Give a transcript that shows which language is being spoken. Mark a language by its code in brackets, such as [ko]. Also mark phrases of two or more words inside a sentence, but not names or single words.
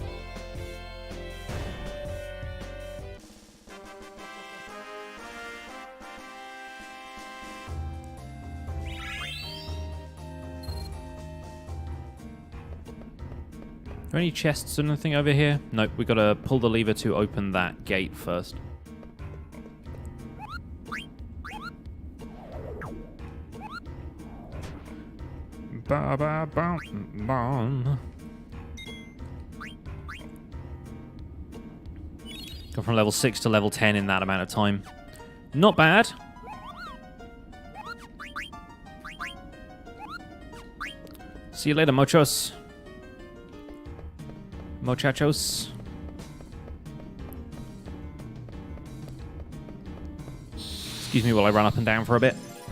[en] Are there any chests or anything over here? Nope, we gotta pull the lever to open that gate first. Ba ba ba ba. Go from level 6 to level 10 in that amount of time. Not bad. See you later, muchos. Muchachos. Excuse me while I run up and down for a bit.